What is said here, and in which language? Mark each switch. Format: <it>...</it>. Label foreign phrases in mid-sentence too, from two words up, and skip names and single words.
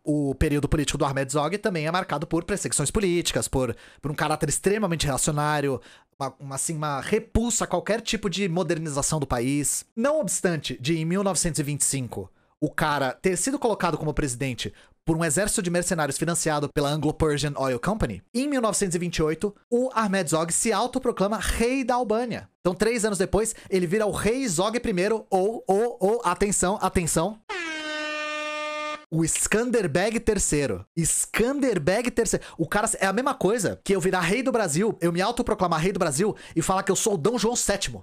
<pt>O período político do Ahmed Zog também é marcado por perseguições políticas, por um caráter extremamente reacionário, uma repulsa a qualquer tipo de modernização do país. Não obstante de, em 1925, o cara ter sido colocado como presidente por um exército de mercenários financiado pela Anglo-Persian Oil Company, em 1928, o Ahmed Zog se autoproclama rei da Albânia. Então, 3 anos depois, ele vira o rei Zog I, ou, atenção, o Skanderbeg III. Skanderbeg III. O cara é a mesma coisa que eu virar rei do Brasil, eu me autoproclamar rei do Brasil e falar que eu sou o Dom João VII.</pt>